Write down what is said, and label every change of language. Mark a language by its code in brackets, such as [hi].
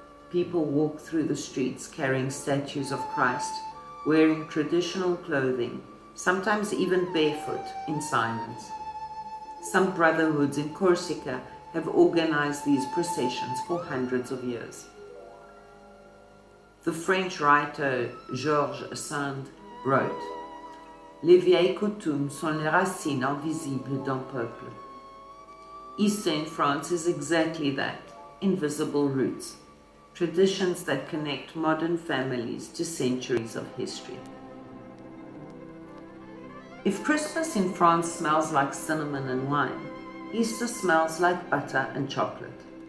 [en] People walk through the streets carrying statues of Christ, wearing traditional clothing, sometimes even barefoot, in silence. Some brotherhoods in Corsica have organized these processions for hundreds of years. The French writer Jeudi Saint wrote, [fr] Les vieilles coutumes sont les racines invisibles d'un peuple. [en] Easter in France is exactly that, invisible roots, traditions that connect modern families to centuries of history. If Christmas in France smells like cinnamon and wine, Easter smells like butter and chocolate.